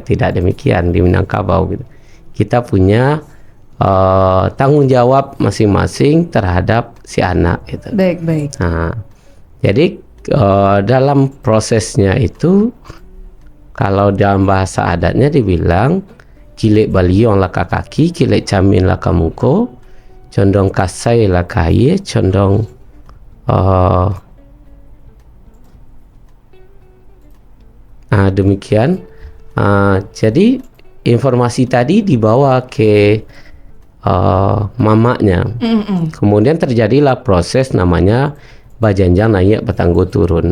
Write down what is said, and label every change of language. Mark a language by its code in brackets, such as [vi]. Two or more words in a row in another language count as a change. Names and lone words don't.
[id] Tidak demikian di Minangkabau gitu. Kita punya tanggung jawab masing-masing terhadap si anak gitu. Baik. Nah, jadi dalam prosesnya itu kalau dalam bahasa adatnya dibilang [min] kilek baliong laka kaki, kilek camin laka muko, condong kasai laka ye, [id] condong demikian. Jadi informasi tadi dibawa ke mamanya. Kemudian terjadilah proses namanya [min] bajanjang naik petanggo turun.